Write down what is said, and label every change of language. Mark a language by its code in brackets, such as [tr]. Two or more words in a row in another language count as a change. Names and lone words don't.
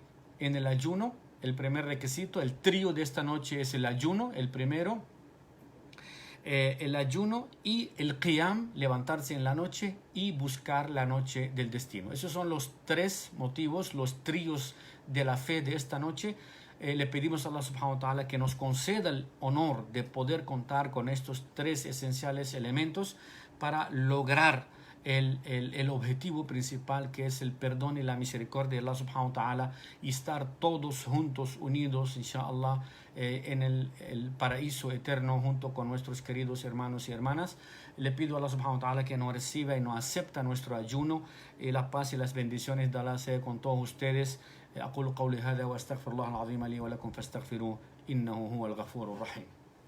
[es] En el ayuno, el primer requisito. El trío de esta noche es el ayuno, el primero. El ayuno y el qiyam, levantarse en la noche y buscar la noche del destino. Esos son los tres motivos, los tríos de la fe de esta noche. Le pedimos a [ar] الله سبحانه وتعالى [es] que nos conceda el honor de poder contar con estos tres esenciales elementos para lograr el objetivo principal, que es el perdón y la misericordia de [ar] الله سبحانه وتعالى, [es] y estar todos juntos, unidos, inshallah, en el paraíso eterno junto con nuestros queridos hermanos y hermanas. Le pido a [ar] الله سبحانه وتعالى [es] que nos reciba y nos acepta nuestro ayuno, y la paz y las bendiciones de Allah sea con todos ustedes. [ar] أقول قولي هذا وأستغفر الله العظيم لي ولكم فاستغفروه إنه هو الغفور الرحيم.